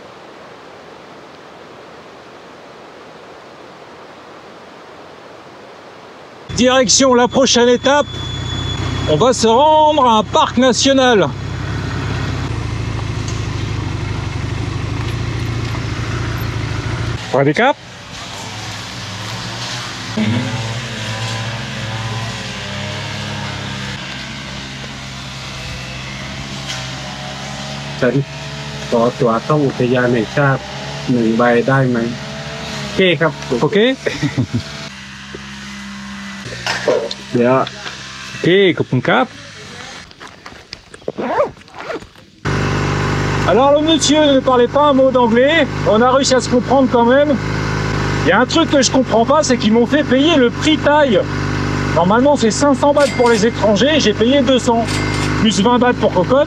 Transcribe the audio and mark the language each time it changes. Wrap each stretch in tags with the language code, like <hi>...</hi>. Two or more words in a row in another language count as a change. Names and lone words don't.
<fr>Direction la prochaine étape, on va se rendre à un parc national. Point des Caps.</fr> <th>ฉันขอตั๋วเข้าอุทยานแห่งชาติ1 ใบได้ไหมโอเคครับ</th> <fr>Ok.</fr> <th>เดี๋ยว</th> <fr>Ok, Coupon Cap. Alors le monsieur ne parlait pas un mot d'anglais, on a réussi à se comprendre quand même. Il y a un truc que je comprends pas, c'est qu'ils m'ont fait payer le prix taille. Normalement c'est 500 bahts pour les étrangers, j'ai payé 200, plus 20 bahts pour cocotte.</fr>